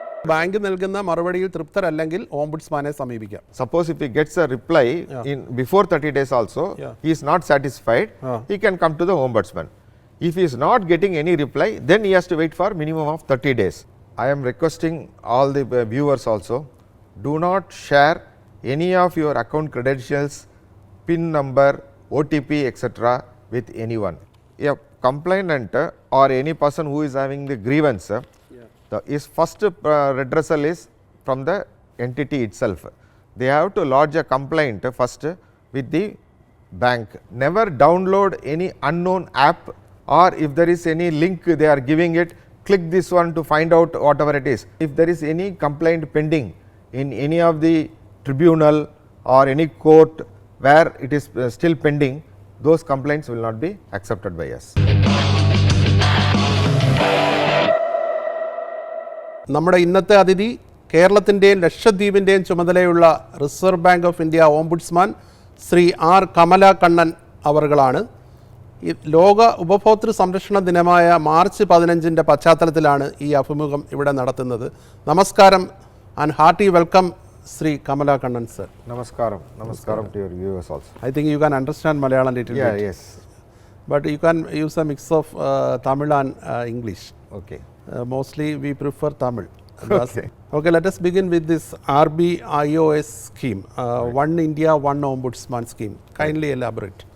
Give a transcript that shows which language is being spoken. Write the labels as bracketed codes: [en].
[ml] Bank നൽകുന്ന മറുപടിയിൽ തൃപ്തരല്ലെങ്കിൽ ഓംബുഡ്സ്മാനെ സമീപിക്കാം. [en] Suppose if he gets a reply in before 30 days also, he is not satisfied, he can come to the Ombudsman. If he is not getting any reply, then he has to wait for minimum of 30 days. I am requesting all the viewers also, do not share any of your account credentials, PIN number, OTP etc. with anyone. A complainant or any person who is having the grievance, his first redressal is from the entity itself. They have to lodge a complaint first with the bank. Never download any unknown app, or if there is any link they are giving it, click this one to find out whatever it is. If there is any complaint pending in any of the tribunal or any court where it is still pending, those complaints will not be accepted by us. [ml] നമ്മുടെ ഇന്നത്തെ അതിഥി കേരളത്തിൻ്റെയും ലക്ഷദ്വീപിൻ്റെയും ചുമതലയുള്ള reserve bank of India ombudsman Shri R കമലാകണ്ണൻ അവർകളാണ്. ലോക ഉപഭോക്തൃ സംരക്ഷണ ദിനമായ March 15 പശ്ചാത്തലത്തിലാണ് ഈ അഭിമുഖം ഇവിടെ നടത്തുന്നത്. [en] നമസ്കാരം and hearty welcome Shri Kamalakannan sir. Namaskaram. Namaskaram to your viewers also. I think you can understand Malayalam a little bit. Yes. But you can use a mix of Tamil and English. Okay. Mostly we prefer Tamil. Okay, let us begin with this RBIOS scheme, One India, One Ombudsman scheme. Kindly elaborate.